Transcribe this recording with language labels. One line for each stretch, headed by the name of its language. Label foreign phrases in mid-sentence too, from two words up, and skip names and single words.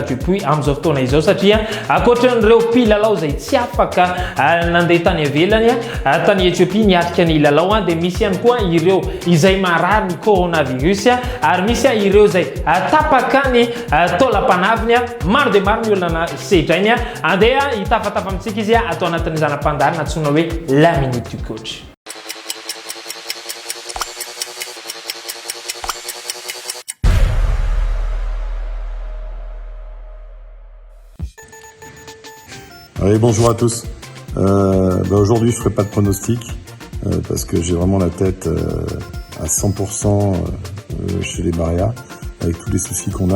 Malagasy: Dupuis amin'izao fotoana izao satria ankoatran'ireo mpilalao izay tsy afaka nandeha tany avelany tany Ethiopia niatrika ny lalao dia misy ihany koa ireo izay marary ny coronavirus ary misy ireo izay tapaka ny taolam-panaviny maro dia maro ny olona sedrainy andeha hitafatafa amintsika izy atao anatin'ny zanam-pandarina antsoina hoe la minute du coach.
French: Oui, bonjour à tous. Aujourd'hui, je ne ferai pas de pronostic parce que j'ai vraiment la tête à 100% chez les Barrias avec tous les soucis qu'on a.